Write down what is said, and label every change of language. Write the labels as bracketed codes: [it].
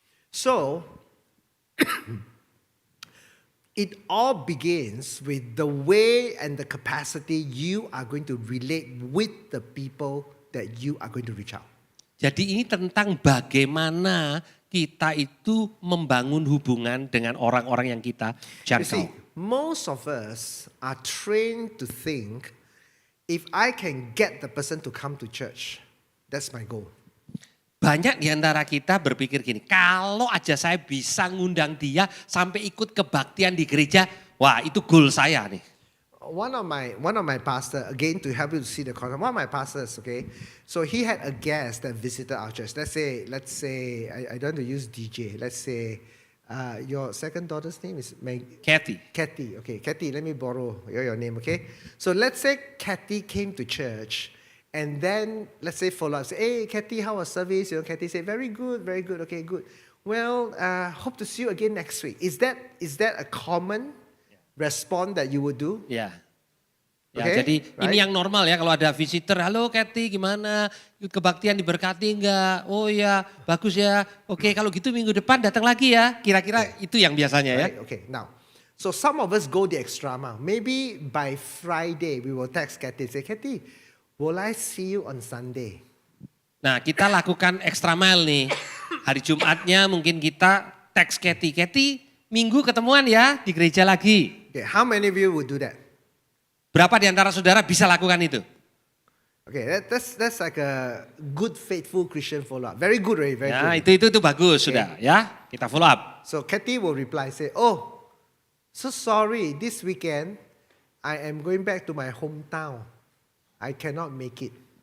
[en] So, it all begins with the way and the capacity you are going to relate with the people that you are going to reach out. [id] Jadi ini tentang bagaimana kita itu membangun hubungan dengan orang-orang yang kita [en] You see, [id] jangkau. [en] most of us are trained to think, if I can get the person to come to church, that's my goal. [id] Banyak di antara kita berpikir gini, kalau aja saya bisa ngundang dia sampai ikut kebaktian di gereja, wah itu goal saya nih. [en] One of my pastor, again to help you to see the concept, one of my pastors, okay, so he had a guest that visited our church. Let's say, I don't want to use DJ. Let's say, your second daughter's name is Kathy. Kathy. Okay, Kathy, let me borrow your name, okay? So let's say Kathy came to church, and then let's say follow up, say, hey, Kathy, how was service? You know, Kathy said, very good, okay, good. Well, hope to see you again next week. Is that a common response that you would do? [id] Ya. Ya, [en] Okay, [id] jadi [en] right? [id] ini yang normal ya kalau ada visitor, halo Kathy gimana, ikut kebaktian diberkati enggak? Oh ya, bagus ya. Oke, kalau gitu minggu depan datang lagi ya. Kira-kira itu yang biasanya ya. [en] Right, okay, now, so some of us go the extra mile. Maybe by Friday, we will text Kathy and say, Kathy, will I see you on Sunday? [id] Nah, kita lakukan extra mile nih. Hari Jumatnya mungkin kita teks Kathy, Kathy minggu ketemuan ya di gereja lagi. [en] Okay, how many of you would do that? [id] Berapa di antara saudara bisa lakukan itu? [en] Okay, that's like a good, faithful Christian follow-up. Very good, right? Very [id] Ya, [en] good. [id] itu bagus sudah ya. Kita follow up. [en] So Kathy will reply, say, oh, so sorry, this weekend, I am going back to my hometown. I cannot make it.